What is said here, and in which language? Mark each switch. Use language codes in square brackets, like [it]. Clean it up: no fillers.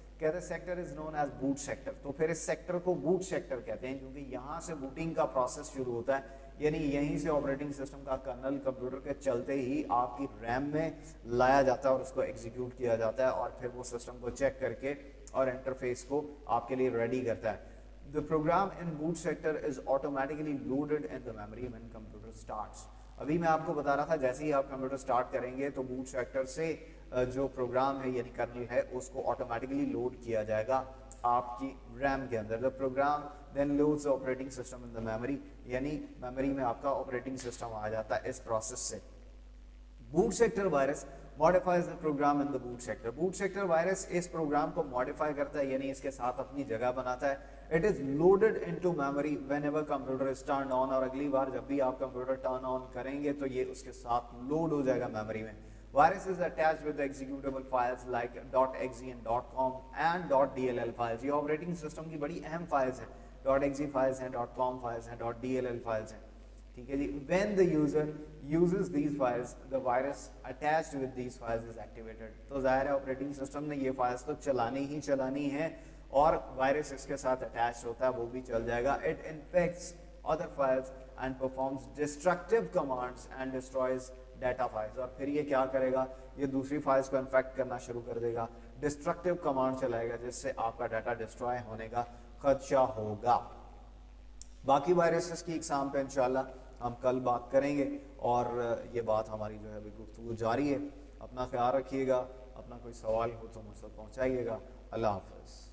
[hi] कहते हैं [en] Sector is known as boot sector. [hi] तो फिर इस सेक्टर को बूट सेक्टर कहते हैं क्योंकि यहाँ से बूटिंग का प्रोसेस शुरू होता है, यानी यहीं से ऑपरेटिंग सिस्टम का कर्नल कंप्यूटर के चलते ही आपकी रैम में लाया जाता है और उसको एग्जीक्यूट किया जाता है और फिर वो सिस्टम को चेक करके और इंटरफेस को आपके लिए रेडी करता है. [en] The program in boot sector is automatically loaded in the memory when computer starts. [hi] अभी मैं आपको बता रहा था जैसे ही आप कंप्यूटर स्टार्ट करेंगे तो बूट सेक्टर से जो प्रोग्राम है यानी कर्नल है उसको ऑटोमेटिकली लोड किया जाएगा आपकी रैम के अंदर. [en] the program then loads operating system in the memory, [hi] यानी मेमोरी में आपका ऑपरेटिंग सिस्टम आ जाता है इस प्रोसेस से. [en] Boot sector virus modifies the program in the boot sector. [hi] Boot sector virus इस प्रोग्राम को मॉडिफाई करता है यानी इसके साथ अपनी जगह बनाता है. [en] it is loaded into memory whenever computer is turn on, [hi] और अगली बार जब भी आप कंप्यूटर टर्न ऑन करेंगे तो ये उसके साथ लोड हो जाएगा मेमोरी में. [en] Virus is attached with executable files like .exe and .com and .dll files. [hi] ये ऑपरेटिंग सिस्टम की बड़ी अहम फाइल्स हैं. .exe फाइल्स हैं, .com फाइल्स हैं, .dll फाइल्स हैं. ठीक है जी. [en] When the user uses these files, the virus attached with these files is activated. [hi] तो जाहिर है ऑपरेटिंग सिस्टम ने ये फाइल्स तो चलानी ही चलानी है और वायरस इसके साथ अटैच होता है वो भी चल जाएगा. [en] It infects other files and performs destructive commands and destroys data files. [hi] और फिर ये क्या करेगा, ये दूसरी फाइल्स को इन्फेक्ट करना शुरू कर देगा, डिस्ट्रक्टिव कमांड चलाएगा जिससे आपका डाटा डिस्ट्रॉय होने का खदशा होगा. बाकी वायरसेस की एग्जाम पे इंशाल्लाह हम कल बात करेंगे और ये बात हमारी जो है अभी गुफ्तगू जारी है. अपना ख्याल रखिएगा, अपना कोई सवाल हो तो मुझ तक पहुँचाइएगा. अल्लाह हाफ़िज़.